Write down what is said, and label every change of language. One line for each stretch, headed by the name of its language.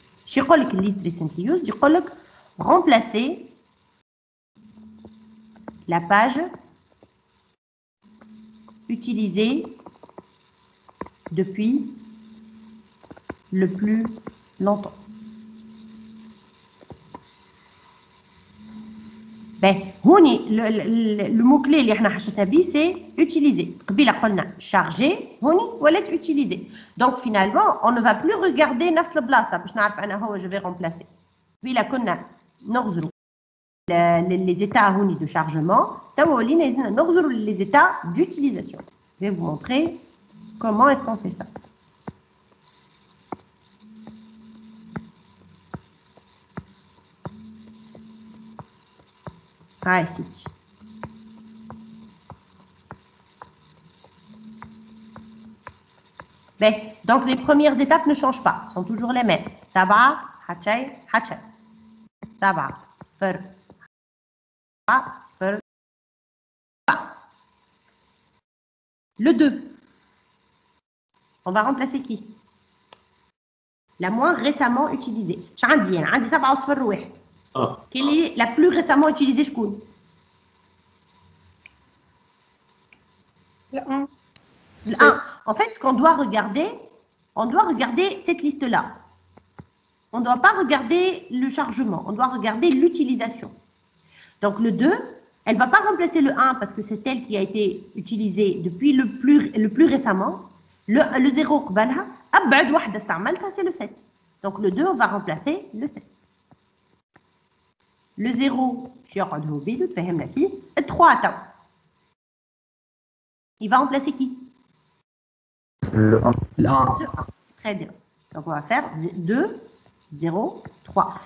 French: Je vais dire list recently used, je vais remplacer la page utilisée depuis le plus longtemps. Ben, le mot-clé
Arabic: اللي احنا حشتنا بيه
French: c'est utiliser.
Arabic: قبيله قلنا charger, هوني ولات utiliser.
French: Donc finalement, on ne va plus regarder
Arabic: نفس البلاصه باش نعرف انا هو
French: je vais remplacer.
Arabic: قبيله كنا نغزروا les états هوني de chargement, توا ولينا يزنا نغزروا
French: les états d'utilisation. Je vais vous montrer comment est-ce qu'on fait ça. Ah, ici. Ben, donc les premières étapes ne changent pas, sont toujours les mêmes.
Arabic: Sab'a, hachay, hachay. Sab'a, sfer. Sfer.
French: Le 2. On va remplacer qui? La moins récemment utilisée.
Arabic: Ch'andi, عندي 7 صفر واحد.
French: Quelle est la plus récemment utilisée, je connais? Le 1. Le 1. En fait, ce qu'on doit regarder, on doit regarder cette liste-là. On ne doit pas regarder le chargement, on doit regarder l'utilisation. Donc le 2, elle ne va pas remplacer le 1 parce que c'est elle qui a été utilisée depuis le plus récemment. Le 0,
Arabic: قبلها أبعد واحدة استعملتها,
French: c'est le 7. Donc le 2, on va remplacer le 7. Le 0, le 3, attends. Il va remplacer qui? Le 1. Le 1. Très bien. Donc on va faire 2, 0, 3.